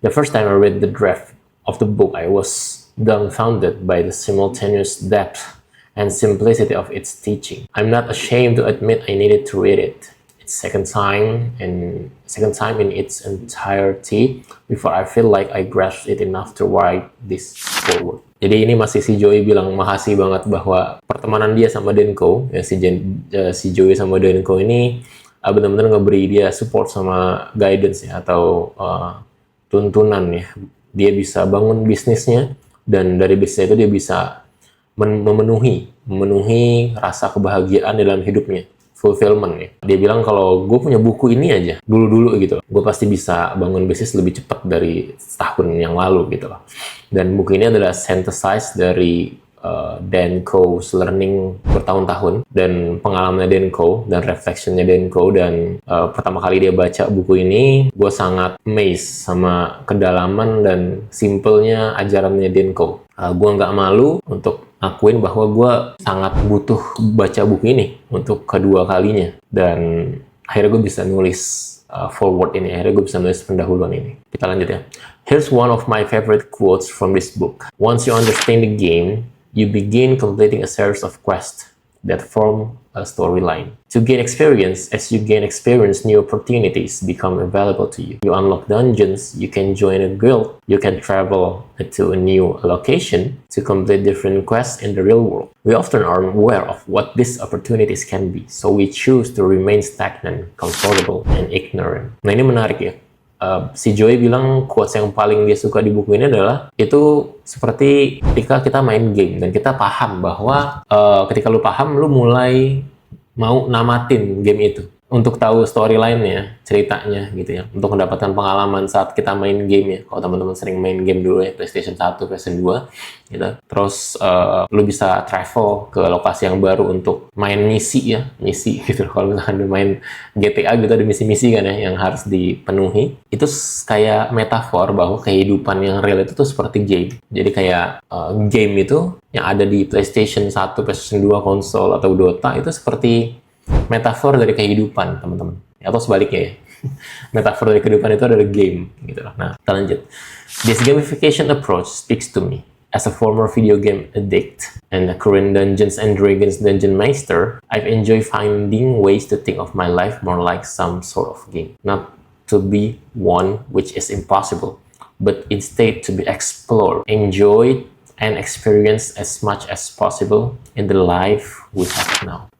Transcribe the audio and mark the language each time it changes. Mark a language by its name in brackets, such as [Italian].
[English] The first time I read the draft of the book, I was dumbfounded by the simultaneous depth and simplicity of its teaching. I'm not ashamed to admit I needed to read it. It's second time in its entirety before I feel like I grasped it enough to write this forward. [Indonesian] Jadi ini masih si Joey bilang makasih banget bahwa pertemanan dia sama Denko, ya si Joey sama Denko ini benar-benar ngeberi dia support sama guidance ya, atau tuntunan ya. Dia bisa bangun bisnisnya, dan dari bisnis itu dia bisa memenuhi rasa kebahagiaan dalam hidupnya, fulfillment ya. Dia bilang kalau gue punya buku ini aja dulu gitu, gue pasti bisa bangun bisnis lebih cepat dari setahun yang lalu gitu loh. Dan buku ini adalah synthesize dari Denko's learning bertahun-tahun dan pengalamannya Denko dan reflectionnya Denko. Dan pertama kali dia baca buku ini, gue sangat amazed sama kedalaman dan simpelnya ajarannya Denko. Gue nggak malu untuk akuin bahwa gue sangat butuh baca buku ini untuk kedua kalinya, dan akhirnya gue bisa nulis forward ini, akhirnya gue bisa nulis pendahuluan ini. Kita lanjut ya. [English] Here's one of my favorite quotes from this book. Once you understand the game, you begin completing a series of quests that form a storyline. To gain experience, as you gain experience, new opportunities become available to you. You unlock dungeons, you can join a guild, you can travel to a new location to complete different quests in the real world. We often are aware of what these opportunities can be, so we choose to remain stagnant, comfortable, and ignorant. [Indonesian] Nah, ini menarik ya. Si Joey bilang quotes yang paling dia suka di buku ini adalah itu seperti ketika kita main game dan kita paham bahwa ketika lu paham, lu mulai mau namatin game itu untuk tahu storyline-nya, ceritanya gitu ya, untuk mendapatkan pengalaman saat kita main game ya. Kalau teman-teman sering main game dulu ya, PlayStation 1, PlayStation 2 gitu. Terus lu bisa travel ke lokasi yang baru untuk main misi gitu. Kalau misalkan lu main GTA gitu, ada misi-misi kan ya yang harus dipenuhi. Itu kayak metafor bahwa kehidupan yang real itu tuh seperti game. Jadi kayak game itu yang ada di PlayStation 1, PlayStation 2, konsol atau Dota itu seperti metafor dari kehidupan, teman-teman. Atau sebaliknya ya. Metafor dari kehidupan itu adalah game gitu loh. Nah, kita lanjut. [English] This gamification approach speaks to me. As a former video game addict and a current Dungeons and Dragons dungeon master, I've enjoyed finding ways to think of my life more like some sort of game. Not to be one which is impossible, but instead to be explored, enjoyed, and experienced as much as possible in the life we have now.